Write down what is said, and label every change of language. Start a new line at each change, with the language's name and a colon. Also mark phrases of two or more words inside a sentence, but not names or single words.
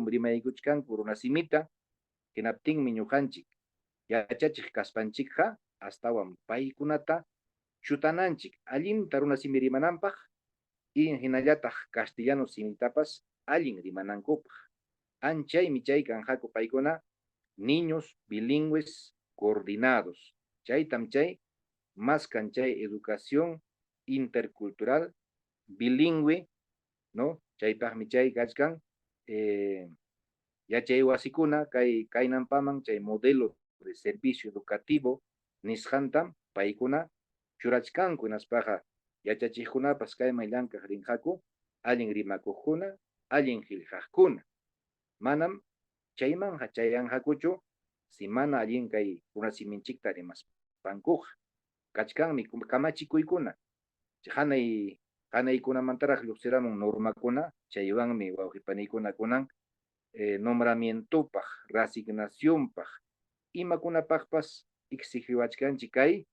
Quechua: rimaykuchkanku runasimita hinaptinmi ñuqanchik yachachiq kaspanchikqa astawan paykunata chutananchik allinta runasimi rimananpaq y hinallataq castellano simitapas allin rimanankupaq anchaymi chay kanjaku paykuna
Spanish: niños bilingües coordinados
Quechua: chaytam chay más chay
Spanish: educación intercultural bilingüe, ¿no?
Quechua: Chaypaqmi chay kachkan yachay wasikuna kaynan paman chay
Spanish: modelo de servicio
Quechua: educativo nisqantam paykuna churachkanku hinaspaqa yachachiqkunapas kayman llank'aq rinqaku allin rimakuqkuna allin qillqaqkuna manam chaymanja chayanqakuchu si mana allin kay runasimikta rimaspankuqa kachkanmi kamachikuykuna hanay hanaykunamantaraq lluqsiramun normakuna chaywanmi wawqipaniykuna kunan nombramientopaq resignacionpaq imakunapaqpas exigiwachkanchik kay